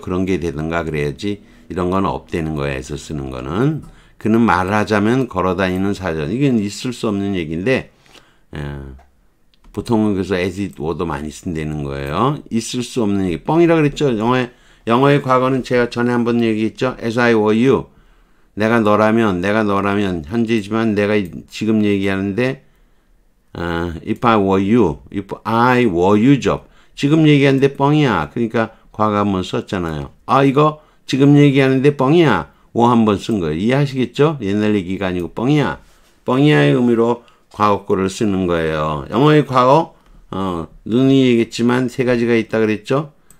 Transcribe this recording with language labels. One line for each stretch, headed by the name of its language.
Korean: 그런 게 되든가 그래야지 이런 건 없다는 거예요. 에서 쓰는 거는 그는 말을 하자면 걸어다니는 사전 이건 있을 수 없는 얘기인데 보통은 그래서
English: as it were
Korean: 도 많이 쓴다는 거예요. 있을 수 없는 얘기. 뻥이라 그랬죠. 영어의 과거는 제가 전에 한번 얘기했죠.
English: as I were you.
Korean: 내가 너라면 현재지만 내가 지금 얘기하는데
English: if I were you, if I were you
Korean: 죠. 지금 얘기하는데 뻥이야. 그러니까 과거 한번 썼잖아요. 이거 지금 얘기하는데 뻥이야. 워 한번 쓴 거예요. 이해하시겠죠? 옛날 얘기가 아니고 뻥이야. 뻥이야의 의미로 과거거를 쓰는 거예요. 영어의 과거 눈이 얘기했지만 세 가지가 있다 그랬죠?